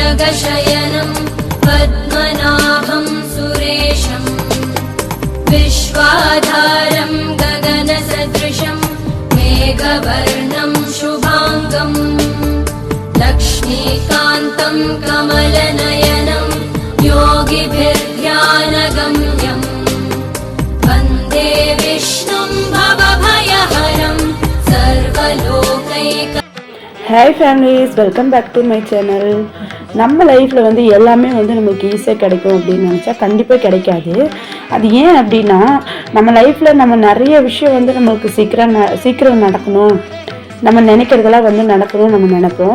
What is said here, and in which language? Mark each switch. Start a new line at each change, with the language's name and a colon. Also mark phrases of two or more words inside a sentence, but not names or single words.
Sanskrit: शयनं पद्मनाभं सुरेशं विश्वाधारं गगनसदृशं मेघवर्णं शुभांगं लक्ष्मीकान्तं कमलनयनं योगिभिर्ध्यानगम्यं वन्दे विष्णुं भवभयहरं सर्वलोकैक.
English: Hi families, welcome back to my channel.
Tamil: நம்ம லைஃப்பில் வந்து எல்லாமே வந்து நமக்கு ஈஸியாக கிடைக்கும் அப்படின்னு நினச்சா கண்டிப்பாக கிடைக்காது. அது ஏன் அப்படின்னா, நம்ம லைஃப்பில் நம்ம நிறைய விஷயம் வந்து நம்மளுக்கு சீக்கிரம் நடக்கணும், நம்ம நினைக்கிறதெல்லாம் வந்து நடக்கணும் நம்ம நினைப்போம்.